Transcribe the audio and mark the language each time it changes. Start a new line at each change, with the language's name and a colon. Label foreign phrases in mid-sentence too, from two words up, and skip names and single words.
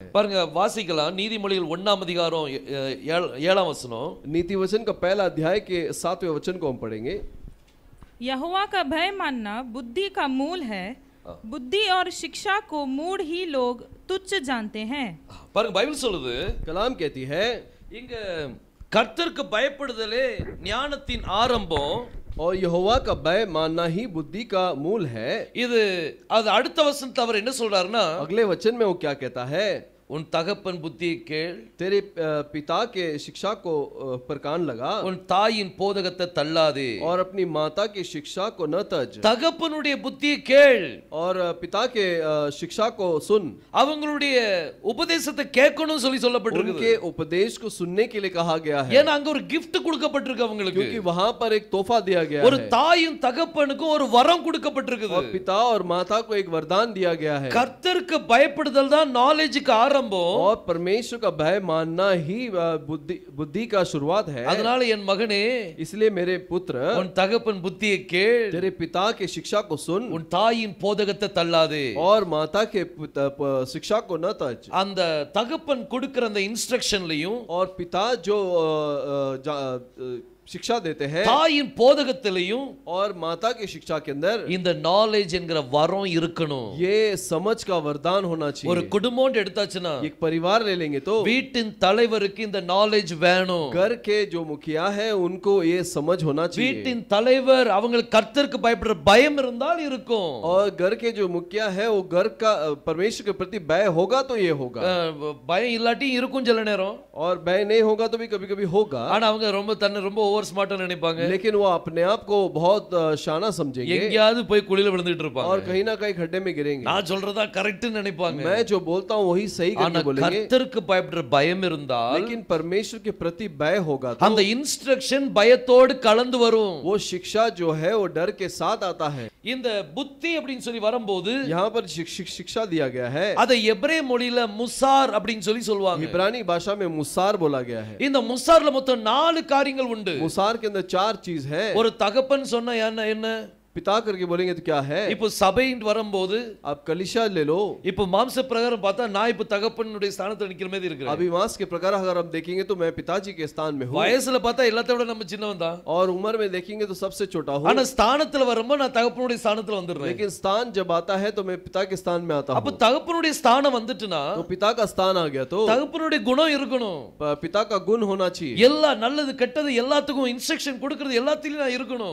Tamil: பாருங்க வாசிக்கலாம் நீதிமொழிகள் 1ஆம் அதிகாரம் 7ஆம் வசனம்.
Hindi: नीति वचन का पहला अध्याय के 7वें वचन को हम पढ़ेंगे। यहोवा का भय मानना बुद्धि का मूल है, बुद्धि और शिक्षा को मूढ़ ही लोग तुच्छ जानते हैं।
Tamil: பாருங்க பைபிள் சொல்லுது,
Hindi: कलाम कहती है
Tamil: இங்க கர்த்தருக்கு பயப்படுதலே ஞானத்தின் ஆரம்பம்.
Hindi: और यहोवा का भय मानना ही बुद्धि का मूल है।
Tamil: இது அது அடுத்த வசனத்துல அவர் என்ன சொல்றாருன்னா,
Hindi: अगले वचन में वो क्या कहता है,
Tamil: உன் தகப்பன் புத்தியை கேள்,
Hindi: तेरे पिता के शिक्षा को पर कान लगा,
Tamil: உன் தாயின் போதகத்தை தள்ளாதே,
Hindi: और अपनी माता की शिक्षा को न तज।
Tamil: தகப்பனுடைய புத்தியை கேள்,
Hindi: और पिता के शिक्षा को सुन।
Tamil: அவங்களுடைய உபதேசத்தை கேட்கணும் சொல்லி சொல்லப்பட்டிருக்கு.
Hindi: उनके उपदेश को सुनने के लिए कहा गया है,
Tamil: ஏன்னா அங்க ஒரு gift கொடுக்கப்பட்டிருக்கு அவங்களுக்கு.
Hindi: क्योंकि वहां पर एक तोहफा दिया गया
Tamil: ஒரு
Hindi: है,
Tamil: தாயும் தகப்பனுக்கும் ஒரு வரம் கொடுக்கப்பட்டிருக்கு.
Hindi: और पिता और माता को एक वरदान दिया गया है।
Tamil: கர்த்தருக்கு பயப்படுதல் தான் நாலேஜ்க்கு ஆரம்பம்.
Hindi: और परमेश्वर का भय मानना ही बुद्धि का शुरुआत है।
Tamil: அதனால என் மகனே,
Hindi: इसलिए मेरे पुत्र,
Tamil: உன் தகப்பன் புத்தியை கேள்,
Hindi: तेरे पिता के शिक्षा को सुन,
Tamil: உன் தாயின் போதகத்தை தள்ளாதே.
Hindi: और माता के शिक्षा को न तज।
Tamil: அந்த தகப்பன் கொடுக்கிற அந்த இன்ஸ்ட்ரக்ஷன்லயும்,
Hindi: और पिता जो शिक्षा देते हैं,
Tamil: தாயின் போதகத்திலையும்
Hindi: और माता की शिक्षा के अंदर
Tamil: இந்த நாலேஜ் என்கிற வரம் இருக்கணும்.
Hindi: ये समझ का वरदान होना
Tamil: ஒரு
Hindi: चाहिए।
Tamil: குடும்பம் எடுத்தாச்சுன்னா
Hindi: एक परिवार ले लेंगे तो
Tamil: வீட்டின் தலைவருக்கு இந்த நாலேஜ் வேணும்.
Hindi: घर के जो मुखिया है उनको ये समझ होना चाहिए,
Tamil: வீட்டின் தலைவர் அவங்களுக்கு கர்த்தருக்கு பயப்படுற பயம் இருந்தால் இருக்கும்.
Hindi: और घर के जो मुखिया है वो घर का परमेश्वर के प्रति भय होगा तो ये होगा,
Tamil: பயம் இல்லாட்டி இருக்கும் சில நேரம்.
Hindi: और भय नहीं होगा तो भी कभी कभी होगा।
Tamil: ஆனா அவங்க ரொம்ப தன்னை ரொம்ப
English: over smart
Tamil: நினைப்பாங்க,
Hindi: लेकिन वो अपने आप को बहुत शाना समझेंगे,
Tamil: எங்கயாவது போய் குழியில விழுந்துட்டு இருப்பாங்க.
Hindi: और कहीं ना कहीं खड्डे में गिरेंगे।
Tamil: நான் சொல்றதா கரெக்ட் நினைப்பாங்க.
Hindi: मैं जो बोलता हूँ वही सही
Tamil: ஆனா
Hindi: करके बोलेंगे,
Tamil: கர்த்தருக்கு பயப்படுற பயம் இருந்தால்
Hindi: लेकिन परमेश्वर के प्रति भय होगा तो
Tamil: அந்த இன்ஸ்ட்ரக்ஷன் பயத்தோடு கலந்து வரும்.
Hindi: वो शिक्षा जो है वो डर के साथ आता है।
Tamil: இந்த புத்தி அப்படின்னு சொல்லி வரும்போது
Hindi: यहाँ पर शिक्षा दिया गया है,
Tamil: அதை எபிரே மொழியில முசார் அப்படின்னு சொல்லி சொல்வாங்க.
Hindi: इब्रानी भाषा में मुसार बोला गया है।
Tamil: இந்த முசார்ல மொத்தம் 4 காரியங்கள் உண்டு.
Hindi: मुसार के अंदर 4 चीज है।
Tamil: ஒரு தகப்பன் சொன்னா என்ன
Hindi: पिता करके बोलेंगे तो क्या है।
Tamil: இப்போ சபைன்னு வரும்போது
Hindi: आप कलीसिया ले लो,
Tamil: இப்போ மாம்ச பிரகாரம் பார்த்தா நான் இப்போ தகப்பனுடைய ஸ்தானத்துல நிக்கிற மாதிரி இருக்கிறேன்.
Hindi: अभी मांस के प्रकार अगर हम देखेंगे तो मैं पिताजी के स्थान में हूँ,
Tamil: வயசுல பார்த்தா எல்லாத்தை விட நம்ம சின்னவன் தான்.
Hindi: और उम्र में देखेंगे तो सबसे छोटा हूँ,
Tamil: ஆனா ஸ்தானத்துல வரும்போது நான் தகப்பனுடைய ஸ்தானத்துல வந்துடுறேன்.
Hindi: लेकिन स्थान जब आता है तो मैं पिता के स्थान में आता
Tamil: அப்ப
Hindi: हूँ।
Tamil: தகப்பனுடைய ஸ்தானம் வந்துட்டுனா
Hindi: तो पिता का स्थान आ गया तो
Tamil: தகப்பனுடைய குணம் இருக்கணும்.
Hindi: पिता का गुण होना चाहिए।
Tamil: எல்லா நல்லது கெட்டது எல்லாத்துக்கும் இன்ஸ்ட்ரக்ஷன் கொடுக்கிறது எல்லாத்திலயும் நான் இருக்கணும்.